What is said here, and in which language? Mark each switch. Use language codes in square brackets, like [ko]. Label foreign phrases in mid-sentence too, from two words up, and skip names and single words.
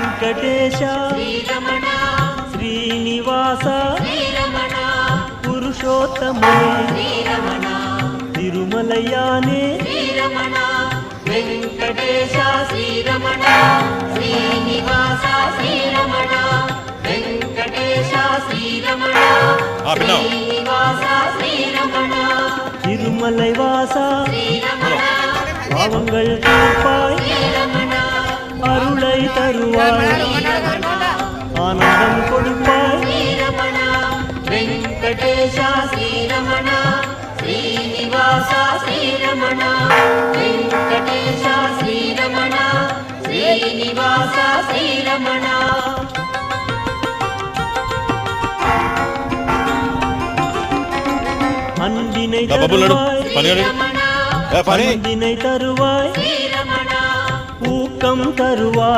[te] వెంకటేశ శ్రీనివాస పురుషోత్తముని తిరుమలయానే వెంకటేశ శ్రీరమణ శ్రీనివాస శ్రీరమణ వెంకటేశ శ్రీరమణ శ్రీనివాస శ్రీరమణ [ta] திருமலை வாசா பாவங்கள் தீர்ப்பாய் அருளை தருவாய் ஆனந்தம் கொடுப்பாய் [te] వెంకటేశ శ్రీరమణ శ్రీనివాస శ్రీరమణ వెంకటేశ శ్రీరమణ శ్రీనివాస శ్రీరమణ [ta] அன்பினை தருவாய் அன்பினை தருவாய் ஊக்கம் தருவாய்